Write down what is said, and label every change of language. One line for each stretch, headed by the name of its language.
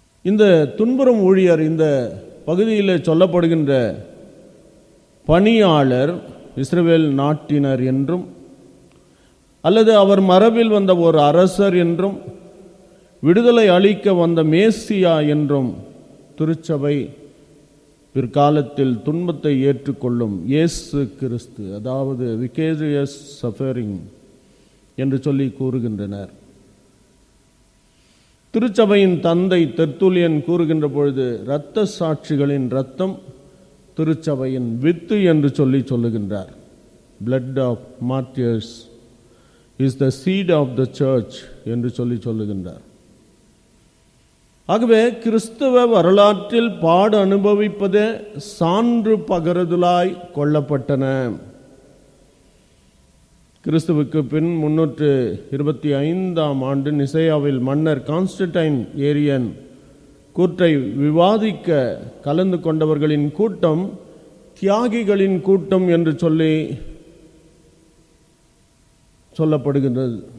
Tamil: இந்த துன்புறும் ஊழியர், இந்த பகுதியில் சொல்லப்படுகின்ற பணியாளர் இஸ்ரவேல் நாட்டினர் என்றும் அல்லது அவர் மரபில் வந்த ஒரு அரசர் என்றும் விடுதலை அளிக்க வந்த மேசியா என்றும் திருச்சபை பிற்காலத்தில் துன்பத்தை ஏற்றுக்கொள்ளும் இயேசு கிறிஸ்து, அதாவது விகேரியஸ் சஃபரிங் என்று சொல்லி கூறுகின்றனர். திருச்சபையின் தந்தை தெர்த்துலியன் கூறுகின்ற பொழுது இரத்த சாட்சிகளின் இரத்தம் திருச்சபையின் வித்து என்று சொல்லுகின்றார்.
English: blood of martyrs is the seed of the church
Tamil: என்று சொல்லுகின்றார். ஆகவே கிறிஸ்தவ வரலாற்றில் பாடு அனுபவிப்பதே சான்று பகருதலாய் கொள்ளப்பட்டன. கிறிஸ்துவுக்கு பின் 325ஆம் ஆண்டு நிசையாவில் மன்னர் கான்ஸ்டன்டைன் ஏரியன் கூற்றை விவாதிக்க கலந்து கொண்டவர்களின் கூட்டம் தியாகிகளின் கூட்டம் என்று சொல்லப்படுகின்றது.